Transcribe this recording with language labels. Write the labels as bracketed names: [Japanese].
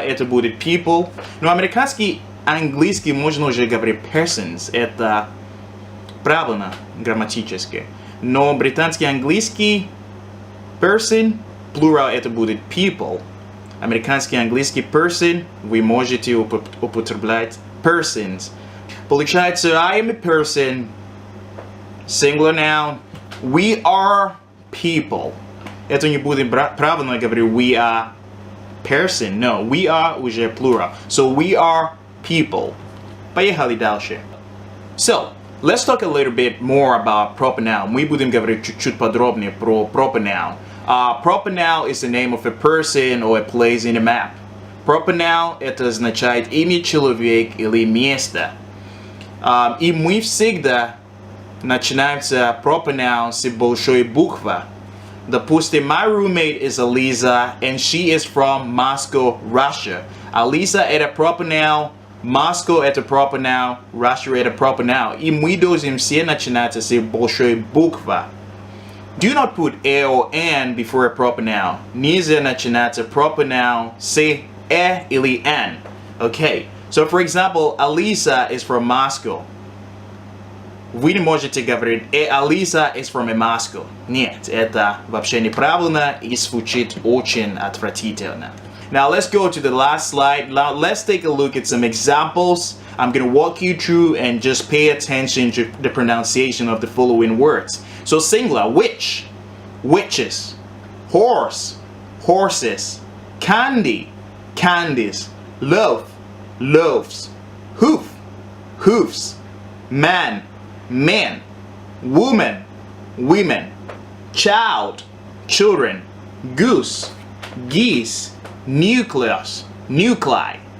[Russian] Это будет people. Но американский английский можно уже говорить persons. Это правильно грамматически. Но британский английский person, plural это будет people. Американский английский person, вы можете употреблять persons. [English] Получается, I am a person, singular noun, we are people. [Russian] Это не будет правильно говорить [English] we are person, [Russian] no, [English] we are [Russian] уже plural. [English] So we are people. [Russian] Поехали дальше. [English] So, let's talk a little bit more about proper noun. [Russian] Мы будем говорить чуть-чуть подробнее про proper noun. [English] Proper noun is the name of a person or a place in a map. [Russian] Proper noun это означает имя человека или место. И мы всегда начинаем с proper noun с большой буквы. [English] Допустим, my roommate is Alisa and she is from Moscow, Russia. [Russian] Alisa это proper noun. Moscow это proper noun, Russia это proper noun. И мы должны все начинать с большой буквы. [English] Do not put a or an before a proper noun. [Russian] Нельзя начинать proper noun с или an. [English] Okay. So for example, Alisa is from Moscow. [Russian] Вы не можете говорить [English] Alisa is from Moscow. [Russian] Нет, это вообще неправильно и звучит очень отвратительно. [English] Now let's go to the last slide. Now let's take a look at some examples. I'm going to walk you through and just pay attention to the pronunciation of the following words. So singular, which, witches, horse, horses, candy, candies, loaf, loaves, hoof, hoofs, man, men, woman, women, child, children, goose, geese, nucleus, nuclei.